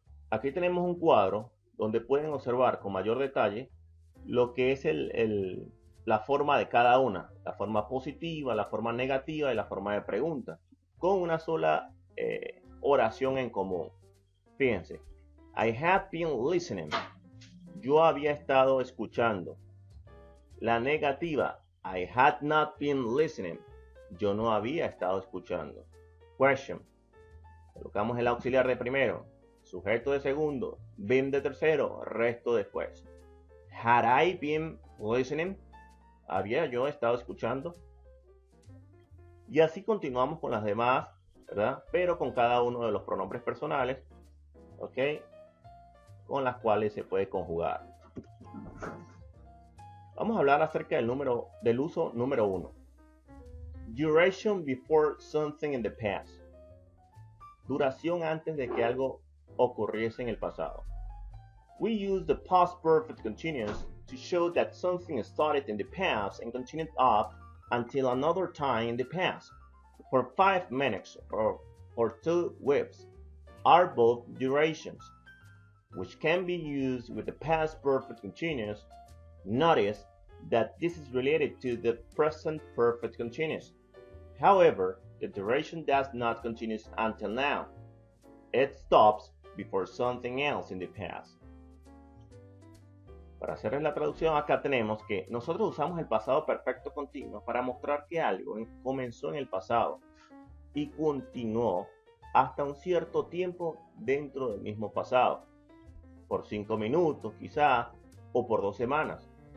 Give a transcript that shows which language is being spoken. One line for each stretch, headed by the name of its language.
Spanish: Aquí tenemos un cuadro donde pueden observar con mayor detalle lo que es la forma de cada una, la forma positiva, la forma negativa y la forma de pregunta, con una sola oración en común. Fíjense,
English: I had been listening.
Spanish: Yo había estado escuchando. La negativa,
English: I had not been listening.
Spanish: Yo no había estado escuchando.
English: Question.
Spanish: Colocamos el auxiliar de primero, sujeto de segundo, been de tercero, resto después.
English: Had I been listening?
Spanish: ¿Había yo estado escuchando? Y así continuamos con las demás, ¿verdad? Pero con cada uno de los pronombres personales, ¿ok? Con las cuales se puede conjugar. Vamos a hablar acerca del uso número 1.
English: Duration before something in the past.
Spanish: Duración antes de que algo ocurriese en el pasado.
English: We use the past perfect continuous to show that something started in the past and continued up until another time in the past. For 5 minutes or 2 weeks are both durations, which can be used with the past perfect continuous. Notice that this is related to the present perfect continuous. However, the duration does not continue until now. It stops before something else in the past.
Spanish: Para hacerles la traducción, acá tenemos que nosotros usamos el pasado perfecto continuo para mostrar que algo comenzó en el pasado y continuó hasta un cierto tiempo dentro del mismo pasado, por 5 minutos quizás, o por 2 semanas.